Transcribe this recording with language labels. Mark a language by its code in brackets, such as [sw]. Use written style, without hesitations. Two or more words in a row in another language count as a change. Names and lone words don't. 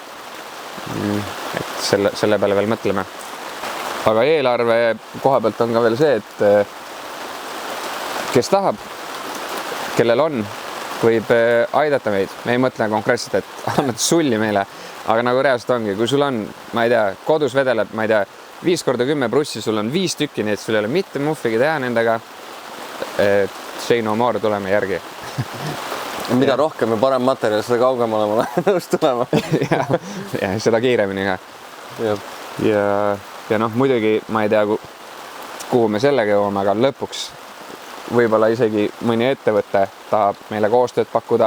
[et] Et selle peale veel mõtleme. Aga eelarve koha pealt on ka veel see, et kes tahab, kellel on, võib aidata meid. Me ei mõtle konkreetselt, et annad sulli meile, aga nagu reaalselt ongi, kui sul on, ma ei tea, kodus vedeleb, ma ei tea, 5x10 brussi, sul on 5 tükki, nii et sul ei ole mitte muffigi teha nendega. [en] Say no more, [et] tuleme järgi. Mida rohkem ja parem materjal, seda kaugemale ma olen nõus tulema. ja seda kiiremini ka. Ja noh, muidugi ma ei tea, kuhu me sellega jõuame, aga lõpuks võib-olla isegi mõni ettevõte tahab meile koostööd pakkuda.